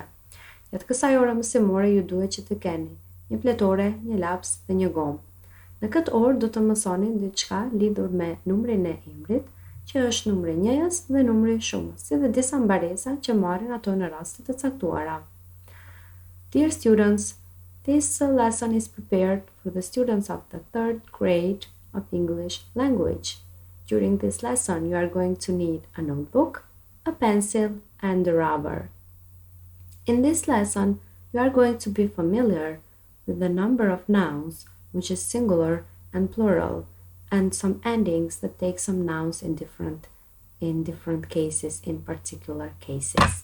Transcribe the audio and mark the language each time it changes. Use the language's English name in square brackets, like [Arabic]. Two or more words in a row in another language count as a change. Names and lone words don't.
[Albanian] Gjatë kësaj ore mësimore ju duhet që të keni një fletore, një laps dhe një gomë. Në këtë orë do të mësoni diçka lidhur me numrin e emrit, që është numri njëjës dhe numri i shumës, si dhe disa mbaresa që marrin ato në raste të caktuara. [English] Dear students, this lesson is prepared for the students of the third grade of English language. During this lesson, you are going to need a notebook, a pencil, and a rubber. In this lesson, you are going to be familiar with the number of nouns, which is singular and plural, and some endings that take some nouns in different cases, in particular cases.